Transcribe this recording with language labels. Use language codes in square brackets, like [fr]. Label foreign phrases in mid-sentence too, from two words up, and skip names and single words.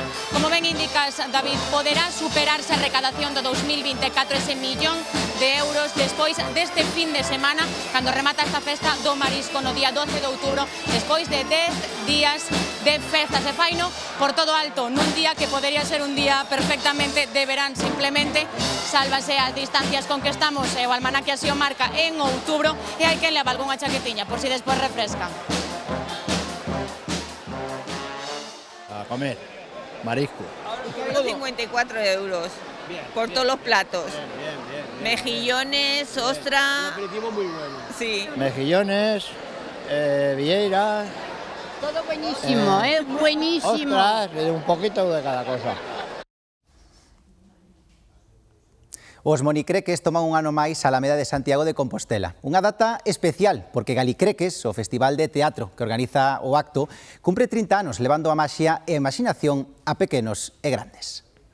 [gl] Como ben indicas, David, poderá superarse a recadación do 2024 ese millón de euros despois deste fin de semana cando remata esta festa do marisco no día 12 de outubro despois de 10 días de festas e faino por todo alto nun día que podería ser un día perfectamente de verán simplemente sálvase as distancias con que estamos e o almanaque así o marca en outubro e hai quen leva algunha chaquetiña por si despois refresca. [es] A comer marisco. 54 euros por todos los platos. Mejillones, ostra. Un aperitivo muy bueno. Sí. Mejillones, vieira. Todo buenísimo, buenísimo. Ostras, un poquito de cada cosa. [gl] Os monicreques toman un ano máis a Alameda de Santiago de Compostela. Unha data especial, porque Galicreques, o festival de teatro que organiza o acto, cumpre 30 anos levando a maxia e a imaxinación a pequenos e grandes.